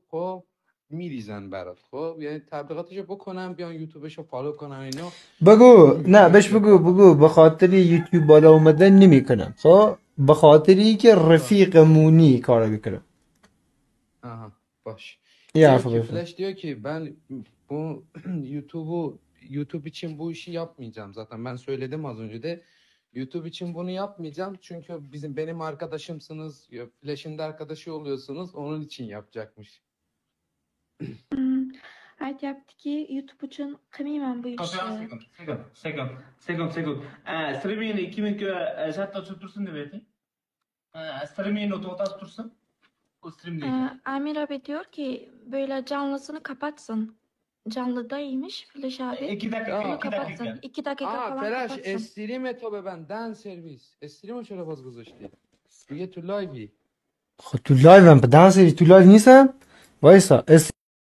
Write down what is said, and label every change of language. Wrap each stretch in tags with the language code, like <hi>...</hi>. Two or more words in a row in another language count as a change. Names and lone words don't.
<fa>خب میریزن برات. خب یعنی تبلیغاتشو بکنم، بیان یوتیوبشو فالو کنن اینو، بگو نه اینجوری بهش بیاد بالا. بگو به خاطر یوتیوب بالا اومدن نمیکنم. خب به خاطری که رفیقمونی کارو میکنم.</fa> <tr>Aha, baş.</tr> <fa>یه</fa> <tr>Diyor</tr> <fa>حرف</fa> <tr>ki</tr> <fa>بزن.</fa> <tr>Flash diyor ki ben bu YouTube için bu işi yapmayacağım zaten. Ben söyledim az önce de. YouTube için bunu yapmayacağım çünkü benim arkadaşımsınız. Flash'in de arkadaşı oluyorsunuz. Onun için yapacakmış.</tr> <uz>Aytyapti ki YouTube uchun qilmayman bu ishni. Sekund. Streamingni 2000 shartda tushib tursin deb ayting. Streamingni to'xtatib tursin.</uz> <tr>O streamdeyken. Amir abi diyor ki böyle canlısını kapatsın. Canlıdaymış Flash abi. 2 dakika, Onu 2 kapatsın. dakika. 2 dakika falan Flash kapatsın.</tr> <fa>استریم تو ببند. دن سرویس استریم چرا باز گذاشتی؟ دیگه تو لایوی. خب تو لایوم به دنس تو لایو نیستم. وایسا</fa>